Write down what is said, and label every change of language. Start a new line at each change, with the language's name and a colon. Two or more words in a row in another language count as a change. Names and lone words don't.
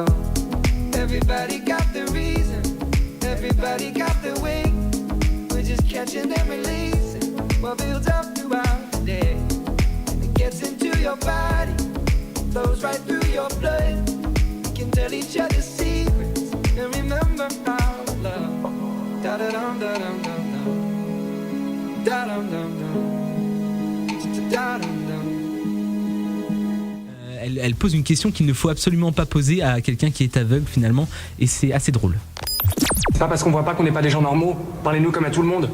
English: Everybody got their reason, everybody got their way. We're just catching and releasing what builds up throughout the day. And it gets into your body, flows right through your blood. We can tell each other secrets and remember our love. Da-da-dum, da-dum, dum.
French: Elle pose une question qu'il ne faut absolument pas poser à quelqu'un qui est aveugle finalement, et c'est assez drôle. C'est pas parce qu'on voit pas qu'on n'est pas des gens normaux. Parlez-nous comme à tout le monde.